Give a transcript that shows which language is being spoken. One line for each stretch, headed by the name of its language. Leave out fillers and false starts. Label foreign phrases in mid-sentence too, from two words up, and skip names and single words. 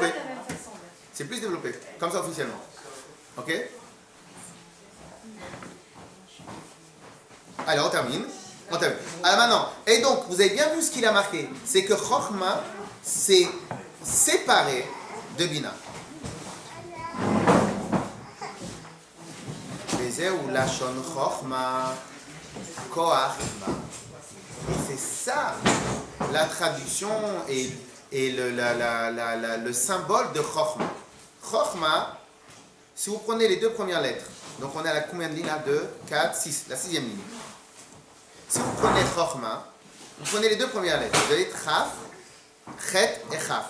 French: C'est pas de la même façon, bien sûr. C'est plus développé, comme ça officiellement. Ok? Allez, on termine. Alors maintenant, et donc, vous avez bien vu ce qu'il a marqué. C'est que Chochma, c'est séparé de Bina.
Hebrew: וזהו לשון חכמה, כח מה.
French: Et c'est ça, la traduction et le symbole de Chochma. Chochma, si vous prenez les 2 premières lettres, donc on est à la combien de lignes là? 2, 4, 6, la 6e ligne. Si vous prenez Chochma, vous prenez les deux premières lettres. Vous avez Chaf, Chet et Chaf.